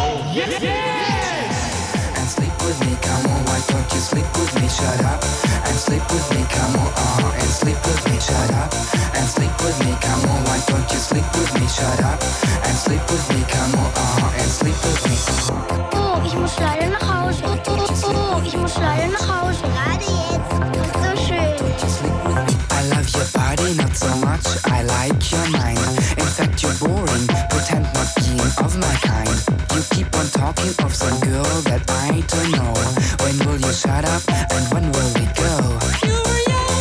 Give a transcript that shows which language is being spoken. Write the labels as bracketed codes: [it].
[en] And sleep with me, come on, and sleep with me, shut up. And sleep with me, come on, why don't you sleep with me, shut up. And sleep with me, come on, and sleep with me. [de] Oh, ich muss leider nach Hause. Oh, ich muss leider nach Hause. Gerade jetzt, so schön. [en] I love your body, not so much. I like your mind. In fact, you're boring. Pretend not being of my kind. You keep on talking of some girl that I don't know. When will you shut up and when will we go?